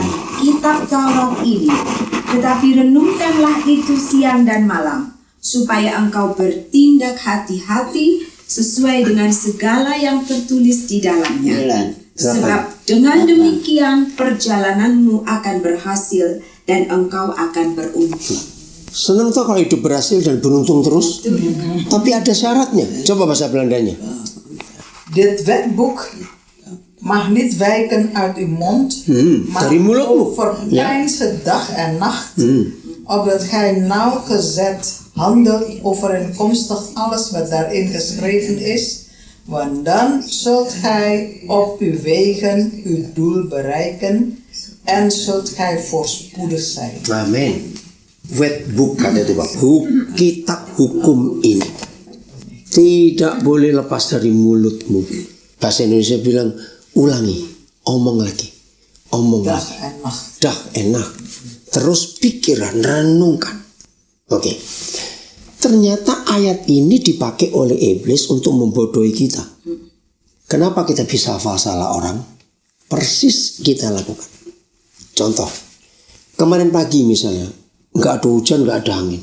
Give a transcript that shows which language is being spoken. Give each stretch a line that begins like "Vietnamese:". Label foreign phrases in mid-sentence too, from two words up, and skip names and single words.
Indonesian: kitab Taurat ini, tetapi renungkanlah itu siang dan malam, supaya engkau bertindak hati-hati sesuai dengan segala yang tertulis di dalamnya. Sebab dengan demikian perjalananmu akan berhasil dan engkau akan beruntung. Senang tuh kalau hidup berhasil dan beruntung terus. Tapi ada syaratnya. Coba bahasa Belandanya.
Dutch: Dit wetboek mag niet wijken uit uw mond, maar
Indonesian: dari mulutmu.
Dutch: overpeinzen dag en nacht, opdat gij nauwgezet handelt overeenkomstig alles wat daarin geschreven is, want dan zult gij op uw wegen uw doel bereiken en zult gij voorspoedig zijn.
Indonesian: Amin. Wetbook kata itu Pak. Kitab hukum ini tidak boleh lepas dari mulutmu. Bahasa Indonesia bilang ulangi, omong lagi, omong
Dutch: Dag
Indonesian: lagi.
Dutch: en nacht.
Indonesian: Dah enak. Terus pikiran, renungkan. Oke. Ternyata ayat ini dipakai oleh iblis untuk membodohi kita. Kenapa kita bisa hafal salah orang? Persis kita lakukan. Contoh, kemarin pagi misalnya, nggak ada hujan, nggak ada angin.